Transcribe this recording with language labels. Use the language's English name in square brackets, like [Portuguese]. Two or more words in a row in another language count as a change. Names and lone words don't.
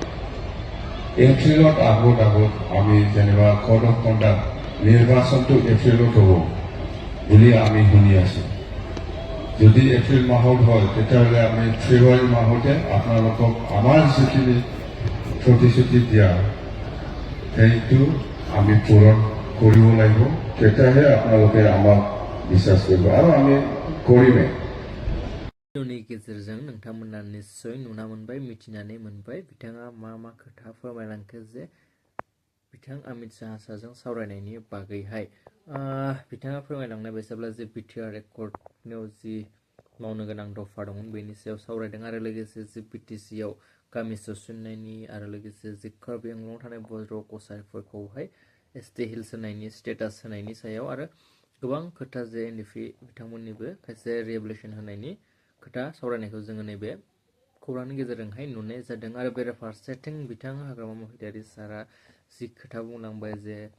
[Assamese] এপ্ৰিলত আগত আমি যেনিবা [English] code of conduct [Assamese] নিৰ্বাচনটো এপ্ৰিলত হ'ব বুলি আমি শুনি আছোঁ যদি এপ্ৰিল মাহত হয় তেতিয়াহ'লে আমি ফেব্ৰুৱাৰী মাহতে আপোনালোকক আমাৰ যিখিনি প্ৰতিশ্ৰুতি দিয়া সেইটো আমি পূৰণ কৰিব লাগিব তেতিয়াহে আপোনালোকে আমাক বিশ্বাস কৰিব আৰু আমি কৰিমেই [Bodo] भिडिअनि गेजेरजों नोंथांमोना निश्चय नुना मोनबाय मिथिनानै मोनबाय बिथाङा मा खोथा फोरमायलांखो जे बिथां अमित शाह सारजों सावरायनायनि बागैहाय बिथाङा फोरमायलांनाय बायदिब्ला जे बिटिआर एकर्डआव जि मावनो गोनां दफा दंमोन बेनि सायाव सावरायदों आरो लोगोसे जे बिटिसिआव गामि सोसननायनि आरो लोगोसे जे कार्बि आंलंआव थानाय बर' कसारिफोरखौहाय एसटि हिल्स होनायनि स्टेटास होनायनि सायाव आरो गोबां खोथा जे एनडिपि बिथांमोननिबो खायसे रिहेबिलिटेसन होनायनि खोथा सावरायनायखौ जोङो नैबे खौरांनि गेजेरजोंहाय नुनाय जादों आरो बेराफारसेथिं बिथां हाग्रामा महिलारि सारा जि खोथा बुंलांबाय जे